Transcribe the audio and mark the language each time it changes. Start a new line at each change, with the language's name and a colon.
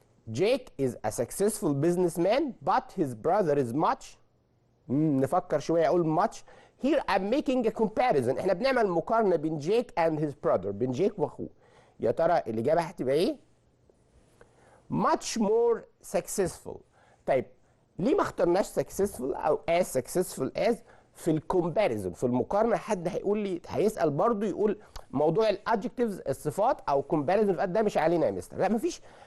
English: Jake is a successful businessman, but his brother is much.
Arabic: نفكر شوية أقول much.
English: Here I'm making a comparison.
Arabic: إحنا بنعمل مقارنة بين
English: Jake and his brother.
Arabic: بين جيك وأخوه. يا ترى الإجابة هتبقى إيه؟
English: much more successful.
Arabic: طيب ليه ما اخترناش successful او
English: as successful as
Arabic: في الكومباريزون في المقارنه؟ حد هيقول لي هيسال برضه يقول موضوع الادجكتيفز الصفات او كومباريزون ده مش علينا يا مستر. لا مفيش.